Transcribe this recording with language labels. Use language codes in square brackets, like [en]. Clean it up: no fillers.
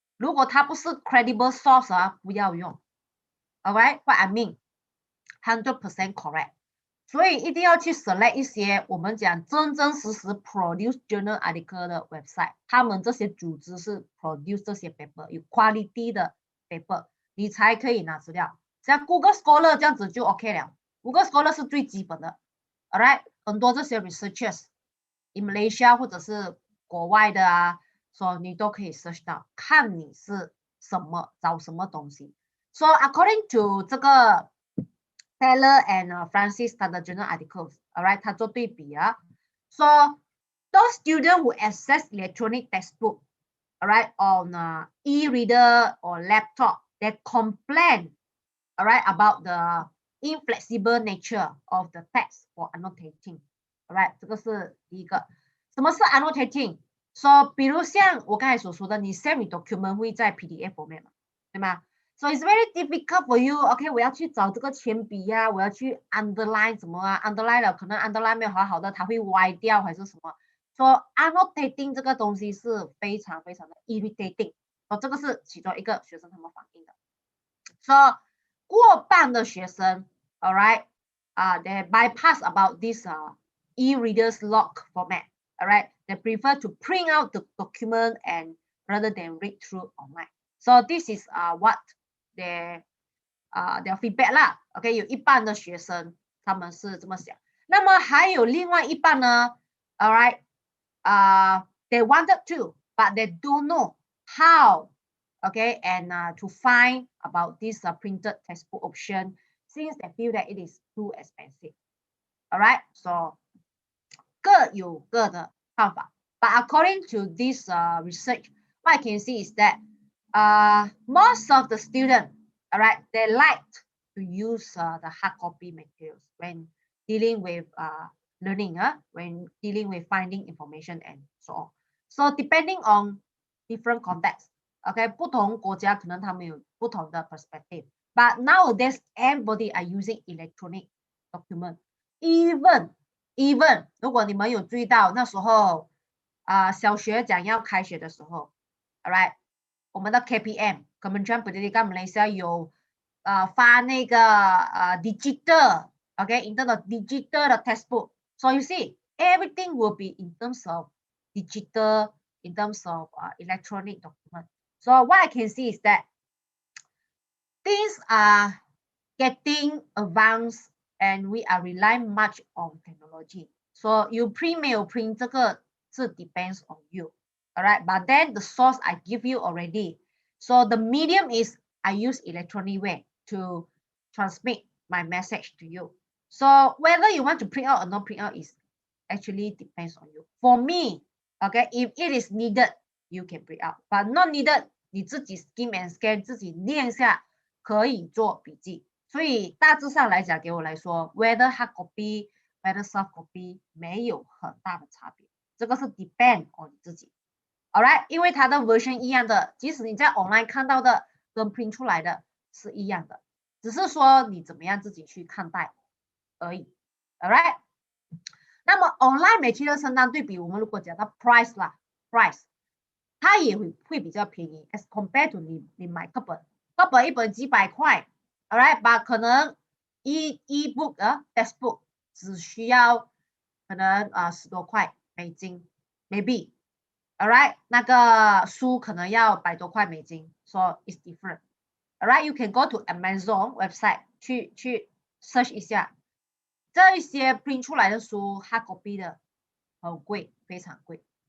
[zh] 如果它不是 credible source 不要用。 [en] Alright， what I mean 100% correct。 [zh] 所以一定要去 select 一些我们讲真真实实 produce journal article 的 website， 他们这些组织是 produce 这些 paper 有 quality 的 paper， 你才可以拿资料。像 Google Scholar 这样子就 OK 了。 Google Scholar 是最基本的。Alright， 很多这些 [en] researchers in Malaysia [zh] 或者是国外的所以你都可以 search 到，看你是什么找什么东西。 So according to 这个 Taylor and Francis 他的 journal articles， alright， 他做对比啊。 [en] So those students who access electronic textbook, alright, on e-reader or laptop, they complain, alright, about the inflexible nature of the text for annotating, alright， [zh] 这个是第一个。什么是 annotating？So 比如像我刚才所说的，你 send document 会在 PDF format 嘛，对吗？ [en] So it's very difficult for you. [zh] OK， 我要去找这个铅笔呀，我要去 underline 什么underline 了，可能 underline 没有好好的，它会歪掉还是什么。 So annotating 这个东西是非常非常的 irritating。这个是其中一个学生他们反映的。 [en] So [zh] 过半的学生 [en] ，all right， they bypass about this e-readers lock format。All right, they prefer to print out the document and rather than read through online. So this is what their feedback 啦。 [zh] OK， 有一半的学生他们是这么想。那么还有另外一半呢 [en] ，all right， they wanted to, but they don't know how. Okay, and to find about this printed textbook option since they feel that it is too expensive. [zh] All right, so 各有各的看法。 [en] But according to this research, what I can see is that most of the students, all right, they like to use the hard copy materials when dealing with learning, when dealing with finding information and so on. So depending on different contexts, okay, [zh] 不同国家可能他们有不同的 [en] perspective. But nowadays, everybody are using electronic document. Even 如果你们有注意到那时候小学讲要开学的时候 ，all right， 我们的 KPM Kementerian Pendidikan Malaysia 有发那个digital in terms of digital 的 textbook. So you see, everything will be in terms of digital, in terms of electronic document. So what I can see is that things are getting advanced and we are relying much on technology. So you print 没有 print 这个是 depends on you. Alright, but then the source I give you already. So the medium is I use electronic way to transmit my message to you. So whether you want to print out or not print out is actually depends on you. For me, okay, if it is needed, you can print out. [zh] But not needed, 你自己 skim and scan 自己念下可以做笔记。所以大致上来讲，给我来说 ， [en] whether hard copy, whether soft copy [zh] 没有很大的差别，这个是 depend on 你自己。 Alright， 因为它的 version 一样的，即使你在 online 看到的跟 print 出来的是一样的，只是说你怎么样自己去看待而已。Alright，那么 online material 相当对比，我们如果讲到 price 啦 ，price， 它也会比较便宜 ，as compared to 你买课本一本几百块 ，alright， 把可能e-book textbook 只需要可能10多块美金 ，maybe。 Alright， 那个书可能要100多块美金 ， [en] so it's different. Alright, you can go to Amazon website [zh] 去 search 一下，这一些 print 出来的书 hard copy 的很贵，非常贵。